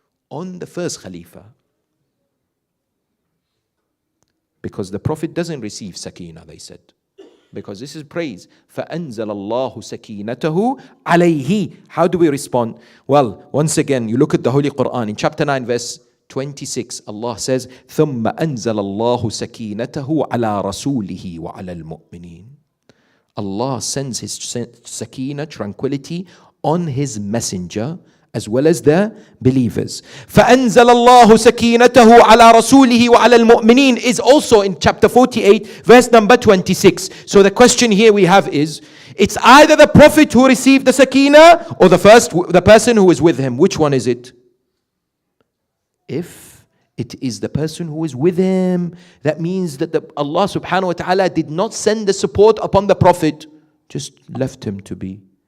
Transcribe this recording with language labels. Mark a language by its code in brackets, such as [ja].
[en] On the first Khalifa. Because the Prophet doesn't receive sakina, they said. Because this is praise. [ar] فَأَنزَلَ اللَّهُ سَكِينَتَهُ عَلَيْهِ. [en] How do we respond? Well, once again, you look at the Holy Quran. In chapter 9, verse 26, Allah says, [ar] ثُمَّ أَنزَلَ اللَّهُ سَكِينَتَهُ عَلَى رَسُولِهِ وَعَلَى الْمُؤْمِنِينَ. [en] Allah sends His sakina, tranquility, on His messenger as well as the believers. [ar] فَأَنزَلَ اللَّهُ سَكِينَتَهُ عَلَى رَسُولِهِ وَعَلَى الْمُؤْمِنِينَ [en] is also in chapter 48, verse number 26. So the question here we have is, it's either the Prophet who received the sakina or the person who is with him. Which one is it? If it is the person who is with him, that means that Allah subhanahu wa ta'ala did not send the support upon the Prophet, just left him to be.